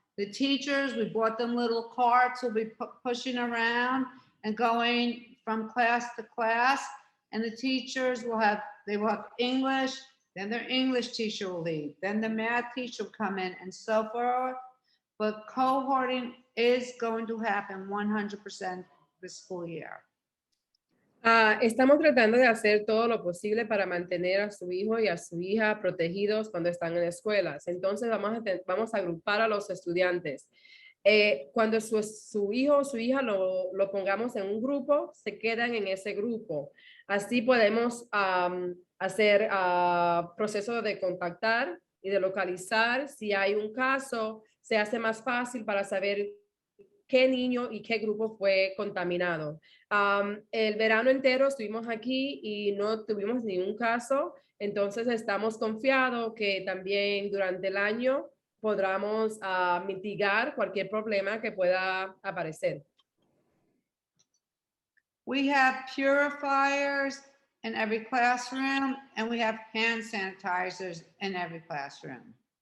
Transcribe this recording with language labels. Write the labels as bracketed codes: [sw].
[en] The teachers, we bought them little carts, will be pushing around and going from class to class. And the teachers will have English, then their English teacher will leave, then the math teacher will come in and so forth. But cohorting is going to happen 100% this school year. [es] Estamos tratando de hacer todo lo posible para mantener a su hijo y a su hija protegidos cuando están en escuelas. Entonces vamos a agrupar a los estudiantes. Cuando su hijo o su hija lo pongamos en un grupo, se quedan en ese grupo. Así podemos hacer proceso de contactar y de localizar. Si hay un caso, se hace más fácil para saber qué niño y qué grupo fue contaminado. El verano entero estuvimos aquí y no tuvimos ningún caso, entonces estamos confiados que también durante el año podamos mitigar cualquier problema que pueda aparecer. [en] We have purifiers in every classroom and we have hand sanitizers in every classroom.